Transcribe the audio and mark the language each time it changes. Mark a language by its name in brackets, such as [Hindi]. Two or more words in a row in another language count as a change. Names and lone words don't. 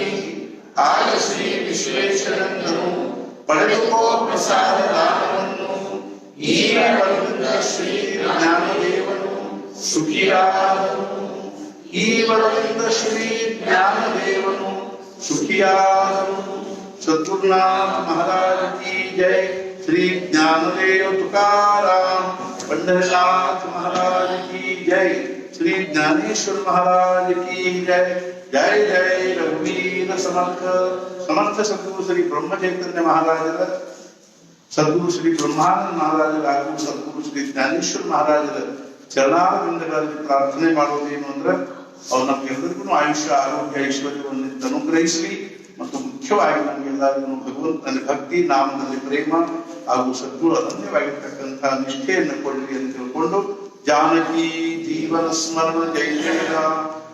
[Kannada] ಆಗ ಶ್ರೀ ವಿಶ್ವೇಶ್ವರನನ್ನು ಪಡೆದುಕೋ ಪ್ರಸಾದ ದಾನವನ್ನು, ಈ ವರದಿಂದ ಶ್ರೀ ಜ್ಞಾನದೇವನು ಸುಖಿಯಾದನು, ಈ ವರದಿಂದ ಶ್ರೀ ಜ್ಞಾನದೇವನು ಸುಖಿಯಾದನು. [Hindi] सद्गुरुनाथ महाराज की जय। श्री ज्ञानदेव तुकाराम पंडरनाथ महाराज की जय। श्री ज्ञानेश्वर महाराज की जय। [Marathi] जय जय रघुवीर समर्थ। [Kannada] समर्थ सद्गुरु श्री ब्रह्म चैतन्य महाराजರ, सद्गुरु श्री ब्रह्मानंद महाराजರ ಹಾಗೂ सद्गुरु श्री ज्ञानेश्वर महाराजರ ಚರಣಾರವಿಂದಗಳಲ್ಲಿ ಪ್ರಾರ್ಥನೆ ಮಾಡುವುದೇನು ಅಂದ್ರೆ ಅವ್ರು ನಮ್ಗೆಲ್ಲರಿಗೂ ಆಯುಷ್ಯ ಆರೋಗ್ಯ ಐಶ್ವರ್ಯವನ್ನು ಅನುಗ್ರಹಿಸಲಿ ಮತ್ತು ಮುಖ್ಯವಾಗಿ ನಮಗೆಲ್ಲರಿಗೂ ಭಗವಂತನಲ್ಲಿ ಭಕ್ತಿ, ನಾಮದಲ್ಲಿ ಪ್ರೇಮ ಹಾಗೂ ಸದ್ಗುರು ಅನನ್ಯವಾಗಿರ್ತಕ್ಕಂತಹ ನಿಷ್ಠೆಯನ್ನು ಕೊಡಲಿ ಅಂತ ತಿಳ್ಕೊಂಡು ಜಾನಕಿ ಜೀವನ ಸ್ಮರಣ ಜೈ ಜಯ